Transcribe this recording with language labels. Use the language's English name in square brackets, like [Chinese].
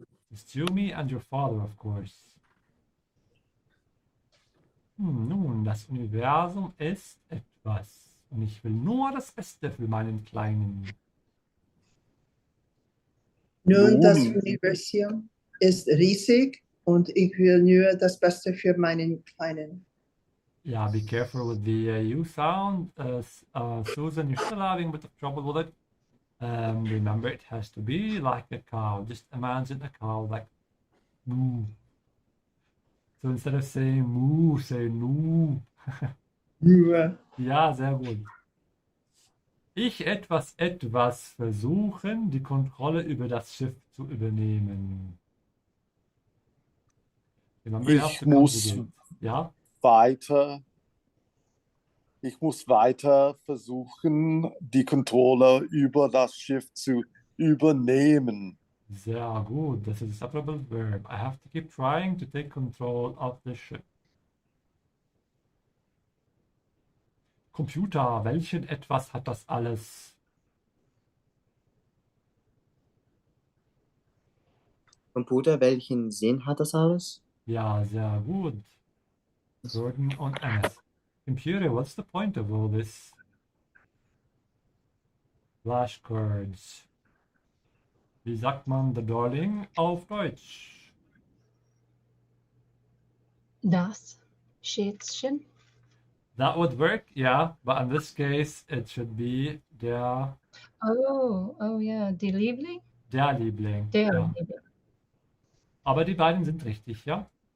[English] It's you, me and your father, of course. [German] Nun, das Universum ist etwas. Und ich will nur das Beste für meinen Kleinen. Nun, das Nun. Universum ist riesig und ich will nur das Beste für meinen Kleinen. [English] Yeah, be careful with the U sound. Susan, you're still having a bit of trouble with it. Remember, it has to be like a cow. Just imagine a cow like moo. So instead of saying moo, say nu. [German] Nur. Ja, sehr gut. Ich etwas versuchen, die Kontrolle über das Schiff zu übernehmen. [English] Remember, you have [German] Ich [English] to [German] muss [English] conjugate. [German] Ja? Ich muss weiter versuchen, die Kontrolle über das Schiff zu übernehmen. Sehr gut. Das ist [English] a separable verb. I have to keep trying to take control of the ship. [German] Computer, welchen etwas hat das alles? Computer, welchen Sinn hat das alles? Ja, sehr gut. Gordon und Enes. [English] Computer, what's the point of all this? Flashcards. [German] Wie sagt man [English] the darling [German] auf Deutsch? Das Schätzchen? [English] That would work, yeah, but in this case it should be der [German] Oh ja, die Liebling? Liebling. Der Ja. Liebling. Aber die beiden sind richtig, ja?